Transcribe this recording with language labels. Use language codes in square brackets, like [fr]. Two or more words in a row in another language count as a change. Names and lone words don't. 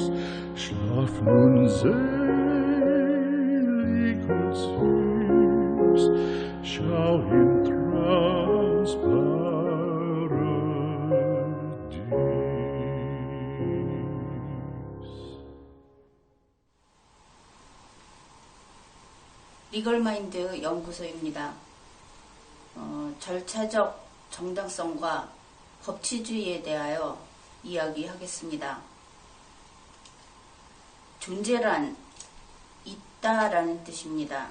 [de] Schlaf nun selig und süß, schau im Traums Paradies. [ko] 리걸마인드 연구소입니다. 절차적 정당성과 법치주의에 대하여 이야기하겠습니다. 존재란 있다라는 뜻입니다.